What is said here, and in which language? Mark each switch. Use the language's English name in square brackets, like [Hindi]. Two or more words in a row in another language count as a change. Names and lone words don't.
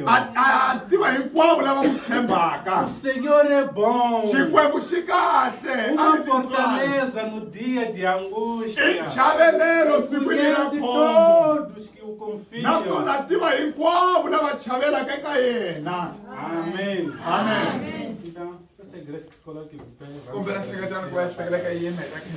[Tsonga] A tiva hinkwavo lava n'wi tshembaka. [Portuguese] O Senhor é bom. [Tsonga] Xikwembu xi kahle. [Portuguese] Uma fortaleza no dia de angústia. [Tsonga] I chavelelo sikwini ra [Portuguese] Conhece [Tsonga] khombo. [Portuguese] todos que o confiam. [Tsonga] Naswona tiva hinkwavo lava chavelaka eka yena. [Portuguese] Amém. Amém. Então, essa igreja que se coloca em pé. [Tsonga] Kumbe na hleketani ku ya sekela ka yena eka